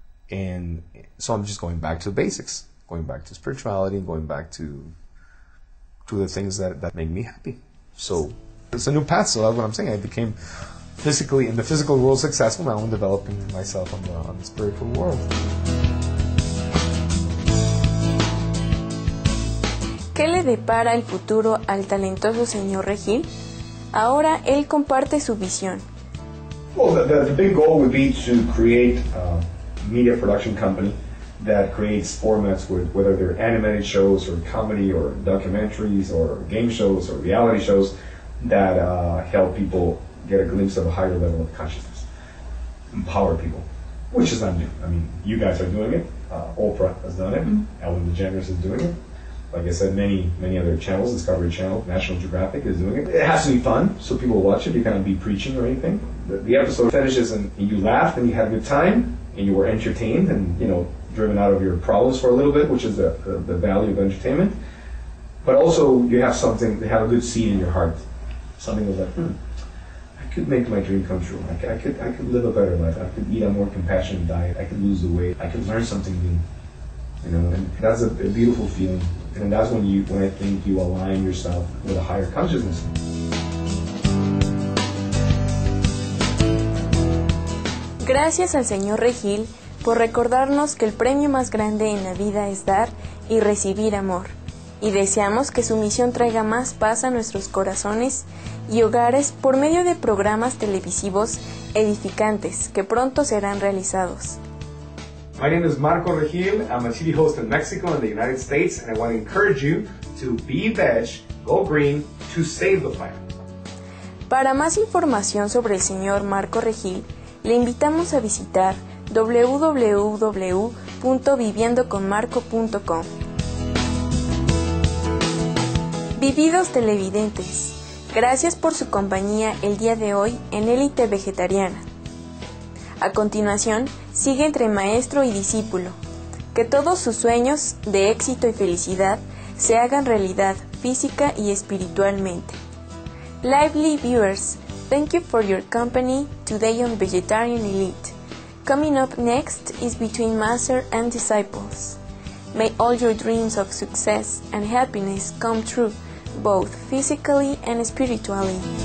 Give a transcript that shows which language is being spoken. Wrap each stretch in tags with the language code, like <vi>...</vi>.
<en>And so I'm just going back to the basics, going back to spirituality, going back to the things that make me happy. So it's a new path. So that's what I'm saying. I became physically, in the physical world, successful. Now I'm developing myself on the spiritual world.</en> <es>¿Qué le depara el futuro al talentoso señor Regil? Ahora él comparte su visión.</es> <en>Well, the big goal would be to create a media production company that creates formats with whether they're animated shows or comedy or documentaries or game shows or reality shows that help people get a glimpse of a higher level of consciousness, empower people, which is not new. I mean, you guys are doing it. Oprah has done it. Ellen DeGeneres is doing it. Like I said, many other channels, Discovery Channel, National Geographic is doing it. It has to be fun, so people will watch it. You can't be preaching or anything. The episode finishes and you laughed and you had a good time and you were entertained and, driven out of your problems for a little bit, which is the value of entertainment. But also you have something, they have a good seed in your heart. Something that's like, I could make my dream come true. I could live a better life. I could eat a more compassionate diet. I could lose the weight. I could learn something new. And that's a beautiful feeling. And that's when I think you align yourself with a higher consciousness.</en> <es>Gracias al señor Regil por recordarnos que el premio más grande en la vida es dar y recibir amor. y deseamos que su misión traiga más paz a nuestros corazones y hogares por medio de programas televisivos edificantes que pronto serán realizados.</es> <en>My name is Marco Regil. I'm a TV host in Mexico and the United States, and I want to encourage you to be veg, go green, to save the planet.</en> <es>Para más información sobre el señor Marco Regil, le invitamos a visitar www.viviendoconmarco.com. Vividos televidentes, gracias por su compañía el día de hoy en Élite Vegetariana. A continuación, sigue entre maestro y discípulo. Que todos sus sueños de éxito y felicidad se hagan realidad física y espiritualmente.</es> <en>Lively viewers, thank you for your company today on Vegetarian Elite. Coming up next is Between Master and Disciples. May all your dreams of success and happiness come true, both physically and spiritually.</en>